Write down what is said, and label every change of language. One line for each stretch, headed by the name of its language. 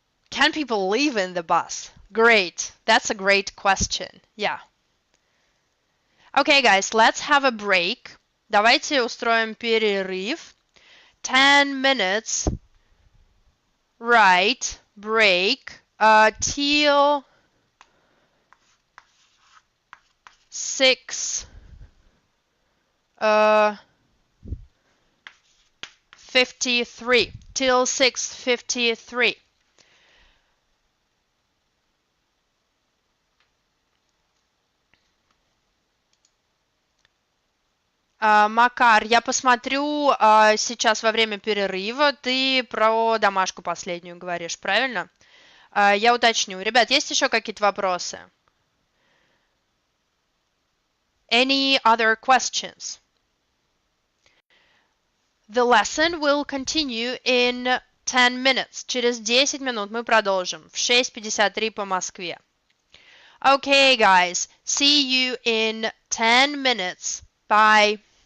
English: Can people live in the bus? Great. That's a great question. Yeah. Okay, guys, let's have a break.
Russian: Давайте устроим перерыв.
English: 10 minutes. Right. Break. Till 6:53. Till 6:53.
Russian: Макар, я посмотрю сейчас во время перерыва. Ты про домашку последнюю говоришь, правильно? Я уточню. Ребят, есть еще какие-то вопросы?
English: Any other questions? The lesson will continue in 10 minutes.
Russian: Через 10 минут мы продолжим. В 6:53 по Москве.
English: Okay, guys. See you in 10 minutes. Bye.